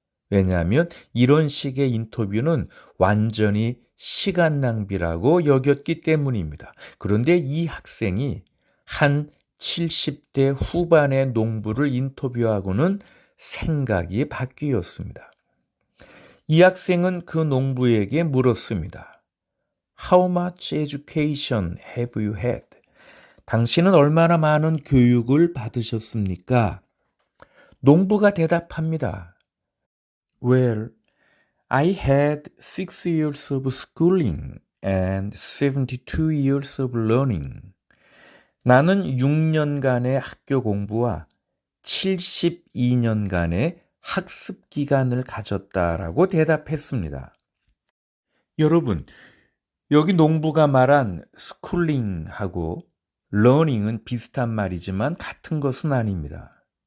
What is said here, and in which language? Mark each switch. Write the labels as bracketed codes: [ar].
[ko] 왜냐하면 이런 식의 인터뷰는 완전히 시간 낭비라고 여겼기 때문입니다. 그런데 이 학생이 한 70대 후반의 농부를 인터뷰하고는 생각이 바뀌었습니다. 이 학생은 그 농부에게 물었습니다. [en] How much education have you had? [ko] 당신은 얼마나 많은 교육을 받으셨습니까? 농부가 대답합니다. [en] Well, I had 6 years of schooling and 72 years of learning. [ko] 나는 6년간의 학교 공부와 72년간의 학습 기간을 가졌다라고 대답했습니다. 여러분, 여기 농부가 말한 스쿨링하고 러닝은 비슷한 말이지만 같은 것은 아닙니다.